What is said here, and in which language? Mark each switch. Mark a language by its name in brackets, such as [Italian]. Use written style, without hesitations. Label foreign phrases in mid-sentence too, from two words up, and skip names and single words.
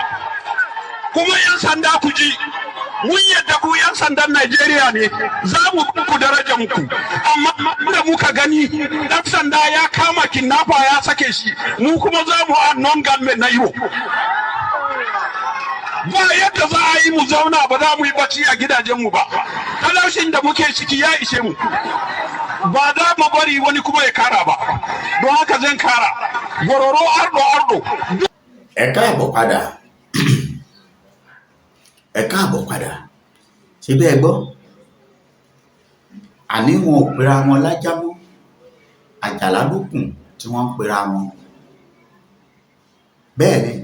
[Hausa] Kuma yan sanda ku ji, mun yadda ku yan sandan Najeriya ne, za mu ku darajar ku, amma da muka gani dan sanda ya kama kidnapper ya sake shi, mu kuma za mu a non-government na Igbo. Ba yadda za a yi mu zauna ba za mu yi bacci a gidajenmu ba. Talaushin da muke ciki ya ishe mu. Ba za mu bari wani kuma ya kara ba. Don haka zan kara. Bororo ardo. [Yoruba] Ẹ káàbọ̀ padà. Ẹ káàbọ̀ padà. Ṣé bẹ́ẹ̀ gbọ́? Àní wọn ò pera wọn lájá mọ́. Àjàlá lókùn tí wọ́n ń pera wọn. Bẹ́ẹ̀ ni.